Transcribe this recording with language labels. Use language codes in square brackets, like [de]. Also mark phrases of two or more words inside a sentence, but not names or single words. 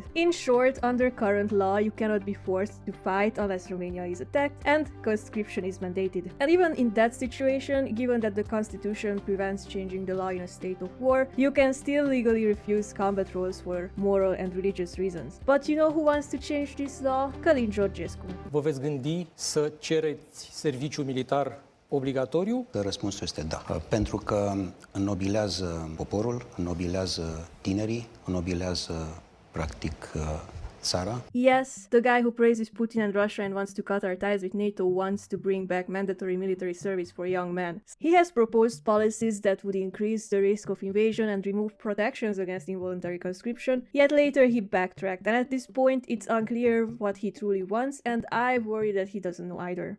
[en] In short, under current law, you cannot be forced to fight unless Romania is attacked, and conscription is mandated. And even in that situation, given that the constitution prevents changing the law in a state of war, you can still legally refuse combat roles for moral and religious reasons. But you know who wants to change this law? Călin Georgescu. [ro] Vă veți gândi să cereți serviciu militar obligatoriu? Răspunsul este da, pentru că înnobilează poporul, înnobilează tinerii, înnobilează practic țara. [en] Yes, the guy who praises Putin and Russia and wants to cut our ties with NATO wants to bring back mandatory military service for young men. He has proposed policies that would increase the risk of invasion and remove protections against involuntary conscription, yet later he backtracked, and at this point it's unclear what he truly wants, and I worry that he doesn't know either.